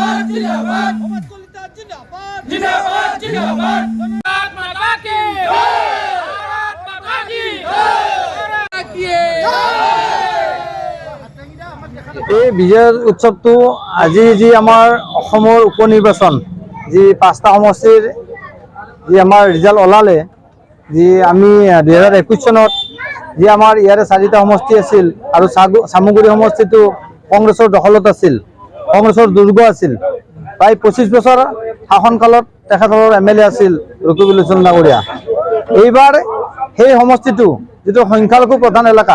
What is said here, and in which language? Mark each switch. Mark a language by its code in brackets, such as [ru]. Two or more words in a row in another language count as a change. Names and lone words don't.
[hi] जिंदाबाद मोहम्मद कलिता जिंदाबाद जिंदाबाद जिंदाबाद भारत माता की भारत माता की [as] এই বিজয় উৎসৱটো আজি যি আমাৰ অসমৰ উপনিৰ্বাচন যি 5টা সমষ্টিৰ যি আমাৰ ৰিজাল্ট ওলালে যি আমি 2021 চনত যি আমাৰ ইয়াৰে 4টা সমষ্টি আছিল আৰু সামগুৰি সমষ্টিটো কংগ্ৰেছৰ দখলত আছিল কংগ্ৰেছৰ দুৰ্গ আছিল প্ৰায় 25 বছৰ শাসনকালত তেখেতৰ এমএলএ আছিল ৰকিবুল হুছেইন নাগৰীয়া এইবাৰ সেই সমষ্টিটো যেটো সংখ্যালঘু প্ৰধান এলেকা